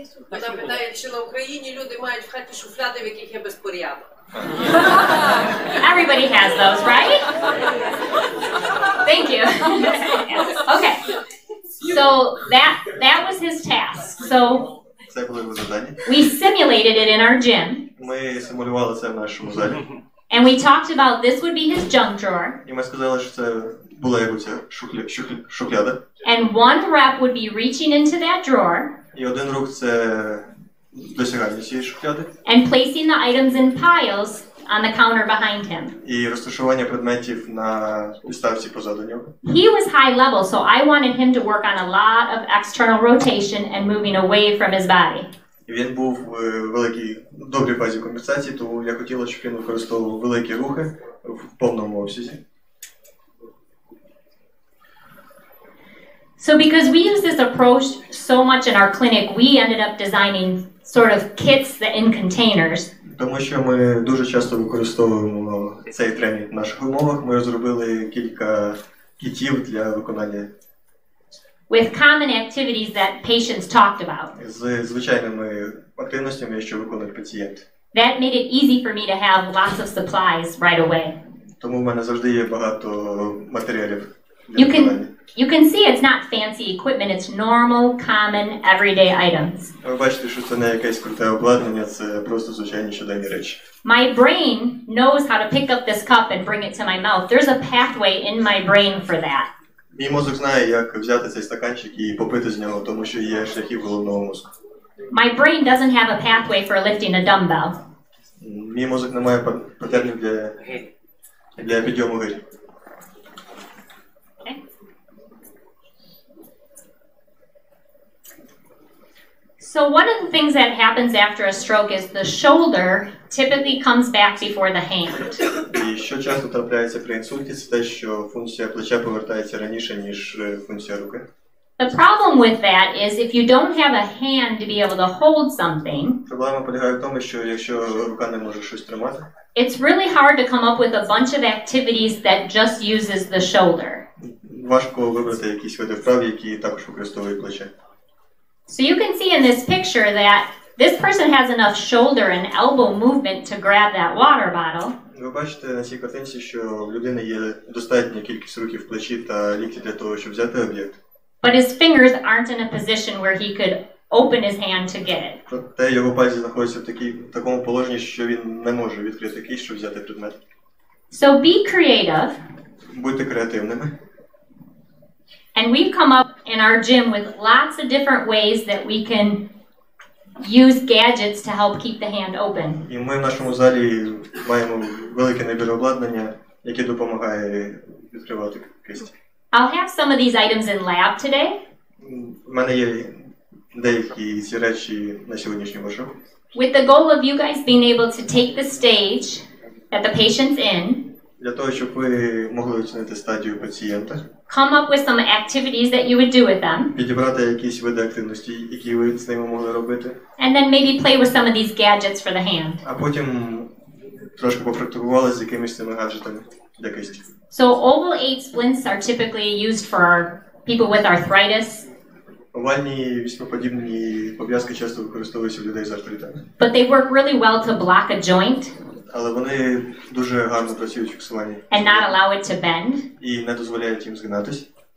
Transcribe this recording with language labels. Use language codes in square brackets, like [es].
[uk] Вона питає, чи на Україні люди мають в хаті шуфляди, в яких є безпорядок. [en] Everybody has those, right? Thank you. Okay. So that was his task. So [uk] Це було його завдання. [en] we simulated it in our gym. [uk] Ми симулювали це в нашому залі. [en] And we talked about this would be his junk drawer. [uk] І ми сказали, що це була його ця шухляда. [en] And one rep would be reaching into that drawer. [uk] І один рух це досягання цієї шухляди. [en] And placing the items in piles on the counter behind him. [uk] І розташування предметів на підставці позаду нього. [en] He was high level, so I wanted him to work on a lot of external rotation and moving away from his body. [uk] Він був в великій, добрій фазі компенсації, тому я хотіла, щоб він використовував великі рухи в повному обсязі. [en] So because we use this approach so much in our clinic, we ended up designing sort of kits that in containers. [uk] Тому що ми дуже часто використовуємо цей тренінг в наших умовах, ми розробили кілька кітів для виконання [en] With common activities that patients talked about. [uk] з звичайними активностями, що виконують пацієнти. [en] That made it easy for me to have lots of supplies right away. [uk] Тому в мене завжди є багато матеріалів для виконання. [en] You can see it's not fancy equipment, it's normal, common, everyday items. [uk] Ви бачите, що це не якесь круте обладнання, це просто звичайні щоденні речі. [en] My brain knows how to pick up this cup and bring it to my mouth. There's a pathway in my brain for that. [uk] Мій мозок знає, як взяти цей стаканчик і попити з нього, тому що є шляхи в головного мозку. [en] My brain doesn't have a pathway for lifting a dumbbell. [uk] Мій мозок не має патернів для підйому гирі. [en] Okay. So one of the things that happens after a stroke is the shoulder typically comes back before the hand. [uk] І що часто трапляється при інсульті, це те, що функція плеча повертається раніше, ніж функція руки. [en] The problem with that is if you don't have a hand to be able to hold something, [uk] Проблема полягає в тому, що якщо рука не може щось тримати, [en] it's really hard to come up with a bunch of activities that just uses the shoulder. [uk] важко вибрати якісь види вправ, які також використовують плече. [en] So you can see in this picture that this person has enough shoulder and elbow movement to grab that water bottle. [uk] Ви бачите на цій картинці, що в людини є достатня кількість рухів в плечі та лікті для того, щоб взяти об'єкт. [en] But his fingers aren't in a position where he could open his hand to get it. [uk] Проте його пальці знаходяться в такому положенні, що він не може відкрити кисть, щоб взяти предмет. [en] So be creative. [uk] Будьте креативними. [en] And we've come up in our gym with lots of different ways that we can use gadgets to help keep the hand open. [uk] І ми в нашому залі маємо великий набір обладнання, яке допомагає відкривати кисть. [en] I'll have some of these items in lab today. [uk] У мене є деякі ці речі на сьогоднішній воркшоп. [en] With the goal of you guys being able to take the stage that the patient's in. [uk] Для того, щоб ви могли оцінити стадію пацієнта. [en] Come up with some activities that you would do with them. [uk] Підібрати якісь види активності, які ви з ними могли робити. [en] And then maybe play with some of these gadgets for the hand. [uk] А потім трошки попрактикували з якимись цими гаджетами для кисті. [en] So oval 8 splints are typically used for people with arthritis. [uk] Овальні віспоподібні пов'язки часто використовуються у людей з артритами. [en] But they work really well to block a joint [uk] Але вони дуже гарно працюють в фіксуванні and not allow it to bend. і не дозволяють їм згинатись.